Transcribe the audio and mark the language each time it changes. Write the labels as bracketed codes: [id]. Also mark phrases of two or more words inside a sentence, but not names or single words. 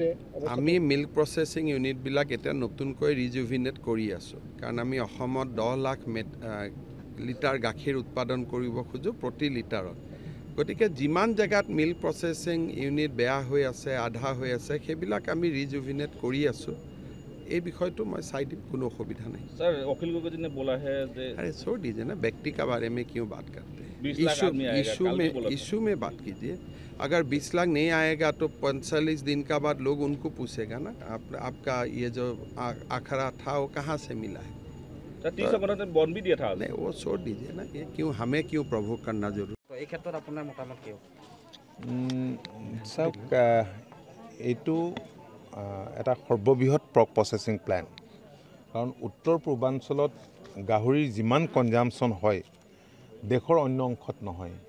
[as] আমি [en] milk processing ইউনিটবিলাক [as] এতিয়া নতুনকৈ ৰিজুভিনেট কৰি আছোঁ, কাৰণ আমি অসমত 10 লাখ লিটাৰ গাখীৰ উৎপাদন কৰিব খোজোঁ প্ৰতি লিটাৰত। গতিকে যিমান জেগাত [en] milk processing unit [as] বেয়া হৈ আছে, আধা হৈ আছে, সেইবিলাক আমি ৰিজুভিনেট কৰি আছোঁ। এই বিষয়টো মই চাই দিম, কোনো অসুবিধা নাই। [hi] सर वकील को ने बोला है जे अरे छोड़ दीजिए ना, व्यक्ति का बारे में क्यों बात करते हैं। 20 लाख आदमी आएगा, इशू में बात कीजिए। अगर 20 लाख नहीं आएगा तो 45 दिन का बाद लोग उनको पूछेगा ना, आपका ये जो आखरा था वो कहाँ से मिला है। 30 से बॉन्ड भी दिया था। नहीं, वो छोड़ दीजिए ना, ये क्यों हमें क्यों प्रभुक करना जरूरी। [as] এই ক্ষেত্ৰত আপোনাৰ মতামত কি? চাওক, এইটো এটা সৰ্ববৃহৎ [en] pork processing plant. [as] কাৰণ উত্তৰ পূৰ্বাঞ্চলত গাহৰিৰ যিমান কনজামশ্যন হয় দেশৰ অন্য অংশত নহয়।